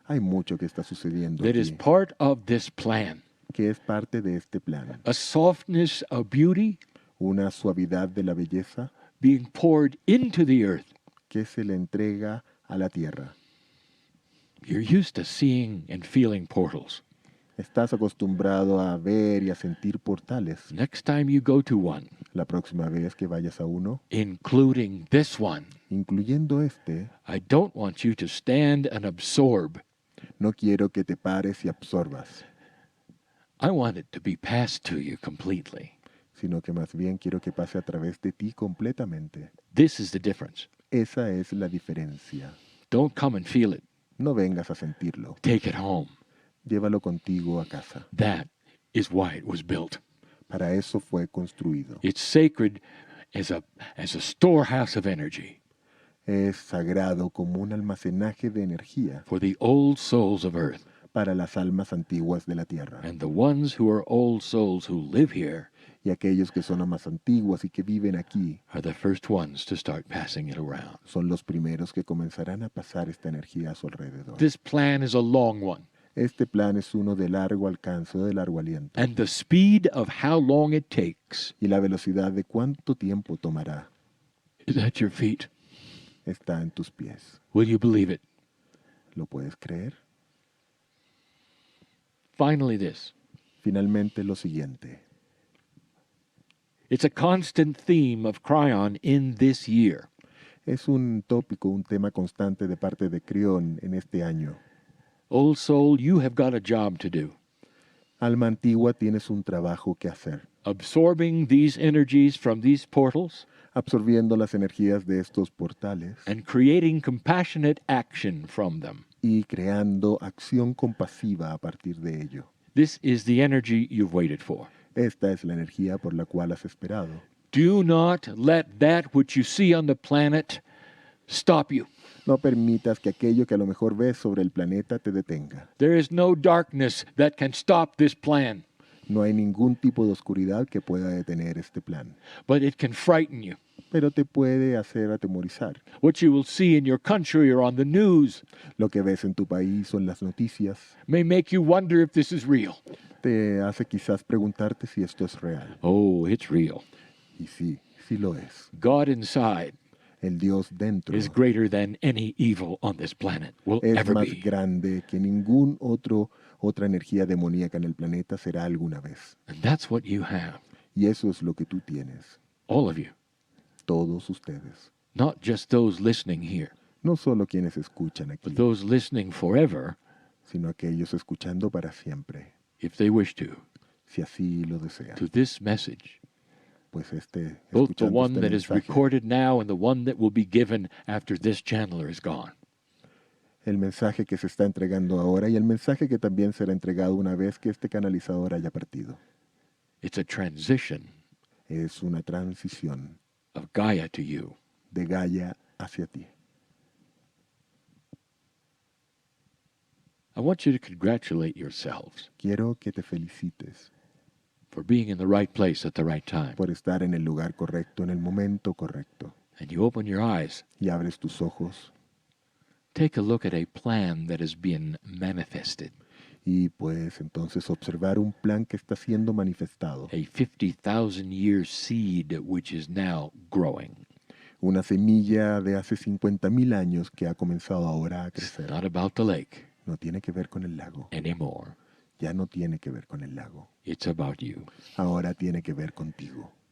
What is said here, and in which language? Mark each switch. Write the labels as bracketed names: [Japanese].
[Spanish] Hay mucho que está sucediendo [English] that is [Spanish] aquí, [English] part of this plan. [Spanish] que es parte de este plan. [English] A softness of beauty [Spanish] Una suavidad de la belleza [English] being poured into the earth. [Spanish] que se le entrega a la tierra. [English] You're used to seeing and feeling portals. [Spanish] Estás acostumbrado a ver y a sentir portales. [English] Next time you go to one, [Spanish] La próxima vez que vayas a uno, [English] including this one, [Spanish] incluyendo este, [English] I don't want you to stand and absorb. [Spanish] no quiero que te pares y absorbas, [English] I want it to be passed to you completely. [Spanish] sino que más bien quiero que pase a través de ti completamente. [English] This is the difference. [Spanish] Esa es la diferencia. [English] Don't come and feel it. [Spanish] No vengas a sentirlo. [English] Take it home. [Spanish] Llévalo contigo a casa. [English] That is why it was built. [Spanish] Para eso fue construido. [English] It's sacred as a storehouse of energy [Spanish] Es sagrado como un almacenaje de energía [English] for the old souls of earth. [Spanish] para las almas antiguas de la tierra. [English] And the ones who are old souls who live here [Spanish] Y aquellos que son almas antiguas y que viven aquí [English] are the first ones to start passing it around. [Spanish] son los primeros que comenzarán a pasar esta energía a su alrededor. [English] This plan is a long one. [Spanish] Este plan es uno de largo alcance, de largo aliento. [English] And the speed of how long it takes [Spanish] Y la velocidad de cuánto tiempo tomará [English] is at your feet. [Spanish] está en tus pies. [English] Will you believe it? [Spanish] ¿Lo puedes creer? [English] Finally, this. [Spanish] Finalmente lo siguiente. [English] It's a constant theme of Kryon in this year. [Spanish] Es un tópico, un tema constante de parte de Kryon en este año. [English] Old soul, you have got a job to do. [Spanish] Alma antigua, tienes un trabajo que hacer. [English] Absorbing these energies from these portals [Spanish] Absorbiendo las energías de estos portales [English] and creating compassionate action from them. [Spanish] y creando acción compasiva a partir de ello. [English] This is the energy you've waited for. [Spanish] Esta es la energía por la cual has esperado. [English] Do not let that which you see on the planet stop you. [Spanish] No permitas que aquello que a lo mejor ves sobre el planeta te detenga. [English] There is no darkness that can stop this plan, [Spanish] No hay ningún tipo de oscuridad que pueda detener este plan, [English] but it can frighten you. [Spanish] pero te puede hacer atemorizar. [English] What you will see in your country or on the news [Spanish] Lo que ves en tu país o en las noticias [English] may make you wonder if this is real. [Spanish] te hace quizás preguntarte si esto es real. [English] Oh, it's real. [Spanish] Y sí, sí lo es. [English] God inside [Spanish] El Dios dentro [English] is greater than any evil on this planet will [Spanish] es [English] ever [Spanish] más [English] be. [Spanish] grande que otra energía demoníaca en el planeta será alguna vez. [English] And that's what you have, [Spanish] Y eso es lo que tú tienes, [English] all of you, [Spanish] todos ustedes. [English] not just those listening here, [Spanish] No solo quienes escuchan aquí, [English] but those listening forever [Spanish] sino aquellos escuchando para siempre, [English] if they wish to, [Spanish] si así lo desean. [English] to this message. [Spanish] Pues [English] Both the [Spanish] escuchando [English] one [Spanish] este [English] that is [Spanish] mensaje, [English] recorded now and the one that will be given after this channeler is gone. [Spanish] el mensaje que se está entregando ahora y el mensaje que también será entregado una vez que este canalizador haya partido. [English] It's a transition [Spanish] Es una transición [English] of Gaia to you. [Spanish] de Gaia hacia ti. [English] I want you to congratulate yourselves [Spanish] Quiero que te felicites [English] for being in the right place at the right time. [Spanish] por estar en el lugar correcto, en el momento correcto. [English] And you open your eyes, [Spanish] Y abres tus ojos [English] take a look at a plan that has been manifested, [Spanish] y puedes entonces observar un plan que está siendo manifestado. [English] a 50,000 year seed which is now growing. [Spanish] Una semilla de hace 50,000 años que ha comenzado ahora a [English] It's [Spanish] crecer. [English] not about the lake [Spanish] No tiene que ver con el lago. [English] anymore. [Spanish] Ya no tiene que ver con el lago. [English] It's about you. [Spanish] Ahora tiene que ver contigo.